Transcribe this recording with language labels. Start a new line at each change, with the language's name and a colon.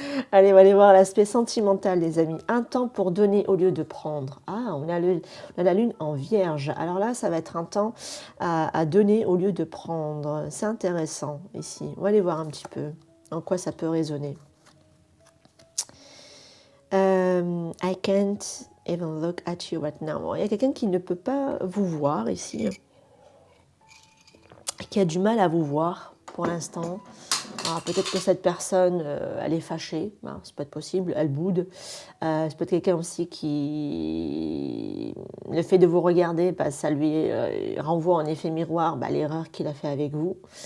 French: Allez, on va aller voir l'aspect sentimental, les amis. Un temps pour donner au lieu de prendre. Ah, on a la lune en vierge. Alors là, ça va être un temps à donner au lieu de prendre. C'est intéressant, ici. On va aller voir un petit peu en quoi ça peut résonner.
English: I can't even look at you right now.
French: Bon, il y a quelqu'un qui ne peut pas vous voir, ici. Qui a du mal à vous voir, pour l'instant. Peut-être que cette personne, elle est fâchée, hein, ça peut être possible, elle boude. Ça peut être quelqu'un aussi qui, le fait de vous regarder, ça lui renvoie en effet miroir l'erreur qu'il a fait avec vous.